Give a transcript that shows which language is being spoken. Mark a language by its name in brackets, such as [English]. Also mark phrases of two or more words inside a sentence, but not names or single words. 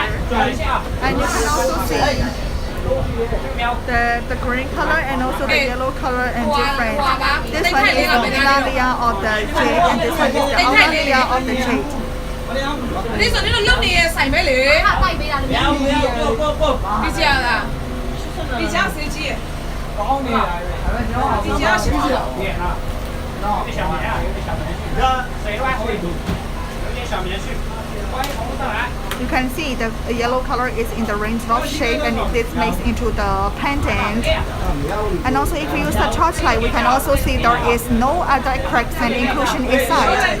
[English] And you can also see the green color and also the yellow color and different. This one is the inner layer of the jade, and this one is the outer layer of the jade. [Cantonese] 你說你度碌嘢洗咩你？比較啦，比較手機，比較手機。 [English] You can see the yellow color is in the raindrop shape, and this makes into the pendant. And also if we use the torchlight, we can also see there is no other cracks and inclusion inside.